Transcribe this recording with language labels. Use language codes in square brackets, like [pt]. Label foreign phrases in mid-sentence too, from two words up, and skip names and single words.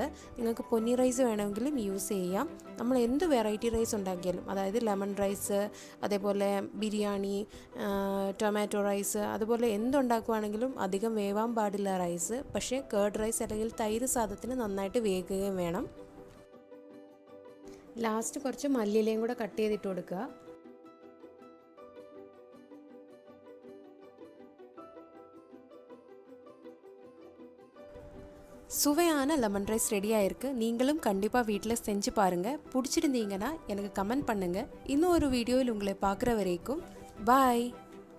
[ml] നിങ്ങൾക്ക് പൊന്നി റൈസ് വേണമെങ്കിലും യൂസ് ചെയ്യാം. നമ്മൾ എന്ത് [en] variety rice [ml] ഉണ്ടാക്കിയാലും, അതായത് [en] lemon rice, [ml] അതേപോലെ ബിരിയാണി, [en] tomato rice, [ml] അതുപോലെ എന്തുണ്ടാക്കുവാണെങ്കിലും അധികം വേവാൻ പാടില്ല റൈസ്. പക്ഷേ [en] curd rice [ml] അല്ലെങ്കിൽ തൈര് സാദത്തിന് നന്നായിട്ട് വേകുകയും വേണം. ലാസ്റ്റ് കുറച്ച് മല്ലിയിലയും കൂടെ കട്ട് ചെയ്തിട്ട് കൊടുക്കുക. [ta] சுவையான [en] lemon rice ready [ta] ஆயிருக்கு. நீங்களும் கண்டிப்பாக வீட்டில் செஞ்சு பாருங்கள். பிடிச்சிருந்தீங்கன்னா எனக்கு கமெண்ட் பண்ணுங்கள். இன்னும் ஒரு வீடியோவில் உங்களை பார்க்குற வரைக்கும் பாய்.